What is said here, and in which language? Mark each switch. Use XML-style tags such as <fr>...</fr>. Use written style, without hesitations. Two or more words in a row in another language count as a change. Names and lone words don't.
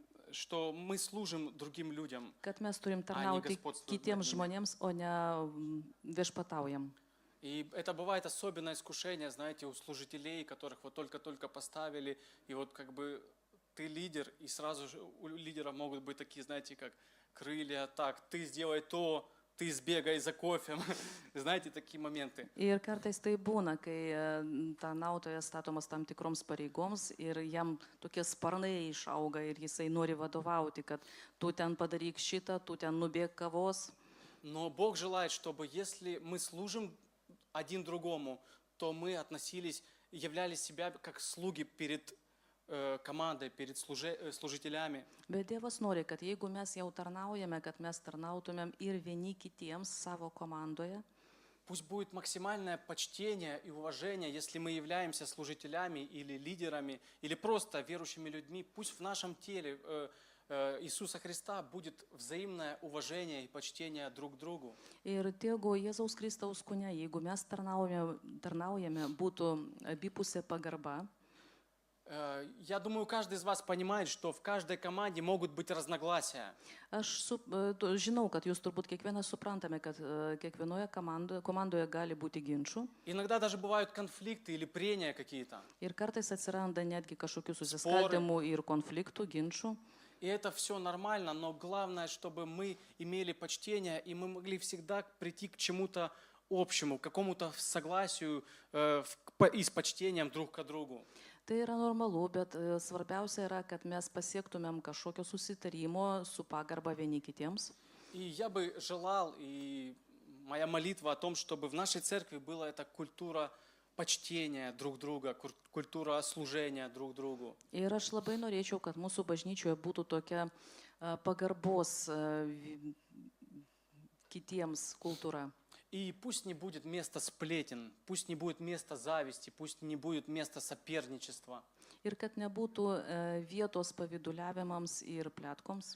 <ru>что мы служим другим людям.</ru> <lt>kad mes turim tarnauti</lt> <ru>господствуем</ru> <lt>kitiems</lt> <ru>над ними.</ru> <lt>žmonėms, o ne viešpataujam.</lt> <ru>И это бывает особенное искушение, знаете, у служителей, которых вот только-только поставили, и вот как бы ты лидер, и сразу же у лидера могут быть такие, знаете, как крылья, так, ты сделай то, ты сбегай за кофе, знаете, такие моменты.</ru> <lt>Ir kartais tai būna, kai tarnautojas statomas tam tikroms pareigoms ir jam tokie sparnai išauga ir jisai nori vadovauti, kad tu ten padaryk šitą, tu ten nubėk kavos.</lt> <ru>Но Бог желает, чтобы если мы служим один другому, то мы относились, являли себя как слуги перед командой, перед служителями.</ru> <lt>Bet Dievas nori, kad jeigu mes jau tarnaujame, kad mes tarnautumėm ir vieni kitiems savo komandoje.</lt> <ru>Пусть будет максимальное почтение и уважение, если мы являемся служителями или лидерами, или просто верующими людьми. Пусть в нашем теле Иисуса Христа будет взаимное уважение и почтение друг к другу.</ru> <lt>Ir tegu Jėzaus Kristaus kūne, jeigu mes tarnaujame, būtų abipusė pagarba.</lt> <ru>Я думаю, каждый из вас понимает, что в каждой команде могут быть разногласия.</ru> <lt>Aš žinau, kad jūs turbūt kiekvienas suprantame, kad kiekvienoje komandoje gali būti ginčių.</lt> <ru>Иногда даже бывают конфликты или прения какие-то.</ru> <lt>Ir kartais atsiranda netgi kažkokių susiskaldimų ir konfliktų, ginčių.</lt> <ru>И это все нормально, но главное, чтобы мы имели почтение, и мы могли всегда прийти к чему-то общему, к какому-то согласию и с почтением друг к другу.</ru> <lt>Tai yra normalu, bet svarbiausia yra, kad mes pasiektumėm kažkokio susitarimo su pagarba vieni kitiems.</lt> <ru>И я бы желал, и моя молитва о том, чтобы в нашей церкви была эта культура почтения друг друга, культура служения друг другу.</ru> <lt>Ir aš labai norėčiau, kad mūsų bažnyčioje būtų tokia pagarbos kitiems kultūra.</lt> <ru>И пусть не будет места сплетен, пусть не будет места зависти, пусть не будет места соперничества.</ru> <lt>Ir kad nebūtų vietos pavyduliavimams ir plėtkoms.</lt>